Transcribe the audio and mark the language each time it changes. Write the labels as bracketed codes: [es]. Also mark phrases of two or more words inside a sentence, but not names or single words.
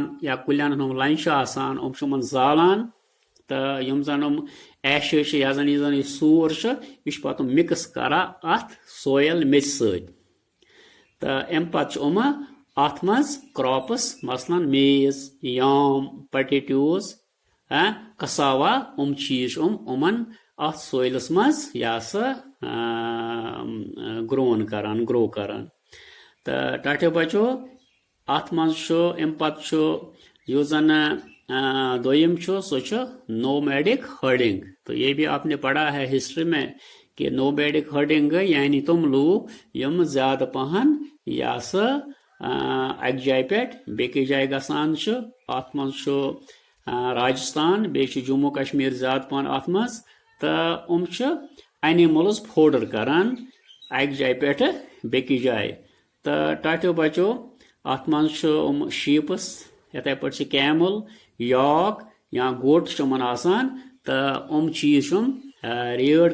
[ks] یا کُلٮ۪ن ہٕنٛز لنجہِ چھِ آسان چھِ یِمن زالان تہٕ یِم زن ایشز چھِ یا زن یہِ سوٗر چھُ یہِ چھُ پتہٕ مِکس کران اتھ سویل میٚژِ سۭتۍ تہٕ امہِ پتہٕ چھِ اتھ منٛز کراپس مثلاً [en] maize yam potatoes cassava [ks] چیٖز چھِ یِمن اتھ سویلس منٛز یا سا گرو کران تہٕ ٹاٹھیو بچو اتھ منٛز چھُ امہِ پتہٕ چھُ یُس زن دوٚیِم چھُ سُہ چھُ [en] nomadic herding [ur] تو یہ بھی آپ نے پڑھا ہے ہسٹری میں کہ [en] nomadic herding [ks] گٔے یعنی تِم لوٗکھ یِم زیادٕ پہن یا سا اکہِ جایہِ پٮ۪ٹھ بیٚکِس جایہِ گژھان چھِ اتھ منٛز چھُ راجستھان بیٚیہِ چھُ جموں کشمیٖر زیادٕ پہن اتھ منٛز تہٕ چھِ [en] animals fodder [ks] کران اکہِ جایہِ پٮ۪ٹھ بیٚکِس جایہِ تہٕ ٹاٹھیو بچو اتھ منٛز چھُ شیٖپس یِتھَے پٲٹھۍ چھِ کیمل یاک یا گوٹ چھِ یِمن آسان تہٕ چیٖز چھِ ریڈ